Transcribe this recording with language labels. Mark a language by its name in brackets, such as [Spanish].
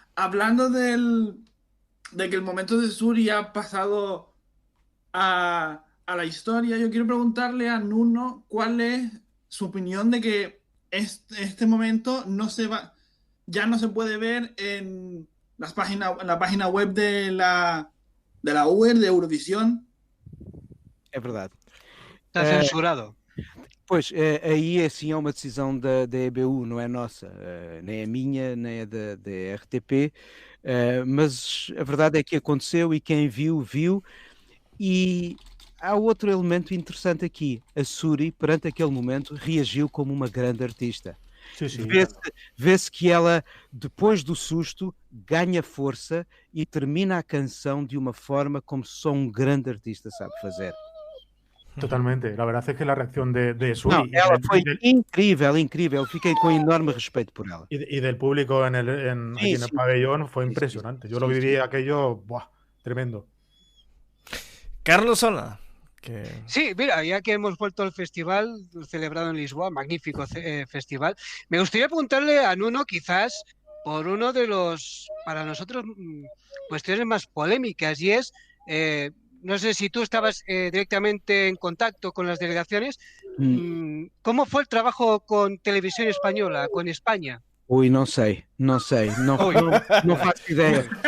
[Spanish] Hablando de que el momento de Suri ha pasado a la historia, yo quiero preguntarle a Nuno cuál es su opinión de que este momento ya no se puede ver en la página web de la UER, de Eurovisión. [Portuguese] É verdade. Está censurado. Pois, aí assim é uma decisão da EBU, não é nossa, nem é minha, nem é da RTP, mas a verdade é que aconteceu e quem viu, viu. E há outro elemento interessante aqui. A Suri, perante aquele momento, reagiu como uma grande artista. [Spanish] Sí, sí. [Portuguese] Vê-se que ela, depois do susto, ganha força e termina a canção de uma forma como só um grande artista sabe fazer. [Spanish] Totalmente. La verdad es que la reacción de Suri [Portuguese] Não, ela foi incrível, incrível. Fiquei com enorme respeito por ela. [Spanish] y del público aquí en el pabellón fue impresionante. Yo lo viví aquello, ¡buah! Tremendo. Carlos Sola. Sí, mira, ya que hemos vuelto al festival celebrado en Lisboa, magnífico festival, me gustaría preguntarle a Nuno quizás por uno de los, para nosotros, cuestiones más polémicas, y es, no sé si tú estabas directamente en contacto con las delegaciones, ¿cómo fue el trabajo con Televisión Española, con España? [Portuguese] Ui, não sei, não faço ideia.